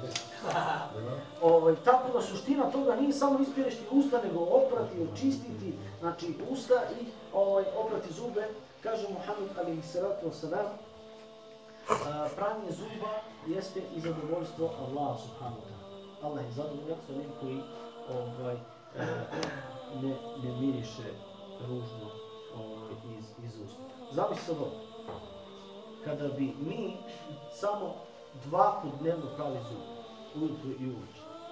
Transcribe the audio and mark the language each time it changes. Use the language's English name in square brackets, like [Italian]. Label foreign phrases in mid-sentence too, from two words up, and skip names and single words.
[Bosnian] Tako da suština toga nije samo ispirešti usta, nego oprati, očistiti, znači usta i oprati zube. Kaže Muhammed [Arabic] عليه الصلاة والسلام, [Bosnian] pranje zuba jeste i zadovoljstvo Allaha [Arabic] سبحانه وتعالى. [Bosnian] Allah je zadovoljan sa onim koji ne miriše ružno iz usta. Zamisli se ovo, kada bi mi samo 2 put dnevno prali zube, ujutru i uveče.